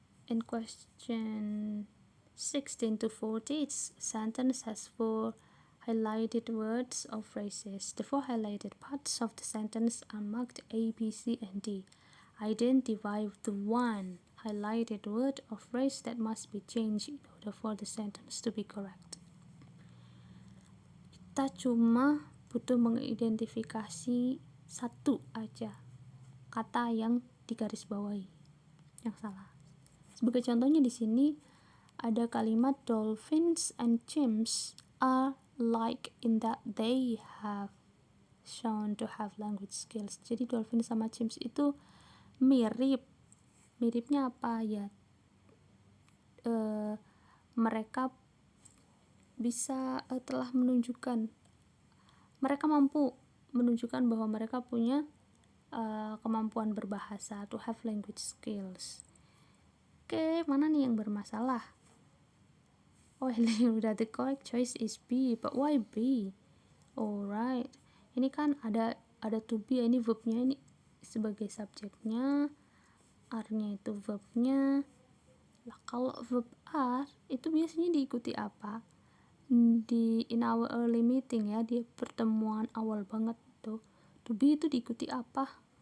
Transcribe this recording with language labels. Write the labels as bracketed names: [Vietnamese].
[English] In question 16 to 40, its sentence has 4 highlighted words or phrases. The 4 highlighted parts of the sentence are marked A, B, C, and D. Identify the 1 highlighted word or phrase that must be changed in order for the sentence to be correct. [Indonesian] Kita cuma butuh mengidentifikasi satu aja kata yang digarisbawahi yang salah. Sebagai contohnya di sini ada kalimat [English] dolphins and chimps are like in that they have shown to have language skills. [Indonesian] Jadi dolphin sama chimps itu mirip. Miripnya apa ya? Mereka bisa telah menunjukkan, mereka mampu menunjukkan bahwa mereka punya kemampuan berbahasa, [English] to have language skills. [Indonesian] Mana nih yang bermasalah? Ini udah, [English] the correct choice is B, but why B? [Indonesian] Alright, ini kan ada to be, ini verbnya, ini sebagai subjeknya, are-nya itu verbnya. Lah kalau verb are itu biasanya diikuti apa? [English] In our early meeting [Indonesian] ya, di pertemuan awal banget tuh, to be itu diikuti apa?